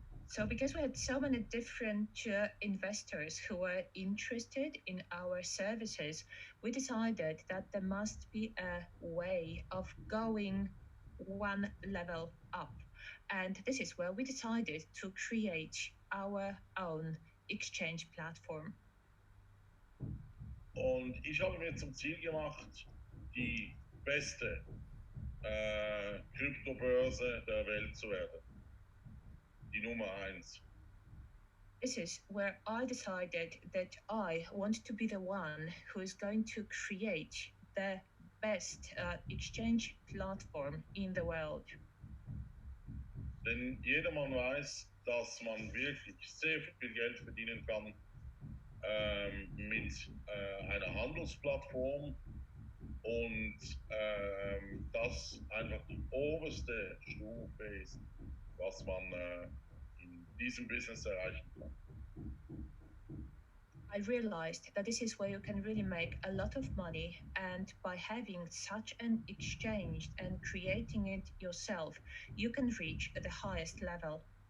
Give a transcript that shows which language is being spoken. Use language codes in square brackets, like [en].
[en] So because we had so many different investors who were interested in our services, we decided that there must be a way of going one level up. And this is where we decided to create our own exchange platform. [de] Und ich habe mir zum Ziel gemacht, die beste Kryptobörse der Welt zu werden. Die Nummer 1. [en] This is where I decided that I want to be the one who is going to create the best exchange platform in the world. [de] Denn jedermann weiß, dass man wirklich sehr viel Geld verdienen kann mit einer Handelsplattform und das einfach die oberste Stufe ist, was man in diesem Business erreichen kann. [en] I realized that this is where you can really make a lot of money, and by having such an exchange and creating it yourself, you can reach the highest level.